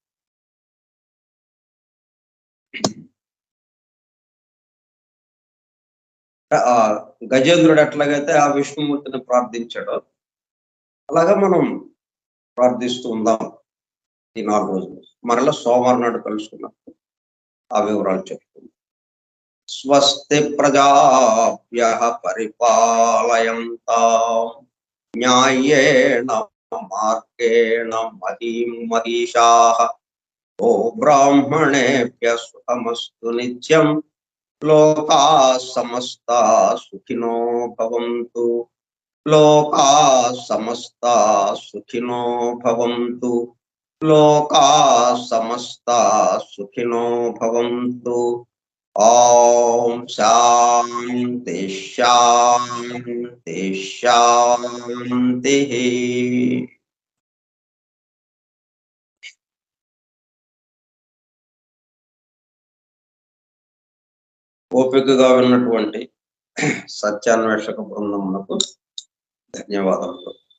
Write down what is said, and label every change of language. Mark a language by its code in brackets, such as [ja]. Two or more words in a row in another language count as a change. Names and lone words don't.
[te] ఆ గజేంద్రుడు ఎట్లాగైతే ఆ విష్ణుమూర్తిని ప్రార్థించాడో అలాగా మనం ప్రార్థిస్తూ ఉందాం ఈ 4 రోజులు. మరలా సోమవారం నాడు కలుసుకున్నప్పుడు ఆ వివరాలు చెప్తుంది. [sa] స్వస్తి ప్రజాభ్యః పరిపాలయంతాం న్యాయేన మార్గేణ మహీం మహిషాః ఓ బ్రాహ్మణేభ్యః సుఖమస్తు నిత్యం లోకాః సమస్తాః సుఖినో భవంతు. లోకాః సమస్తాః సుఖినో భవంతు. లోకాః సమస్తాః సుఖినో భవంతు. ఓం శాంతి శాంతి శాంతి. [te] ఓపికగా విన్నటువంటి సత్యాన్వేషక బృందమునకు ధన్యవాదములు.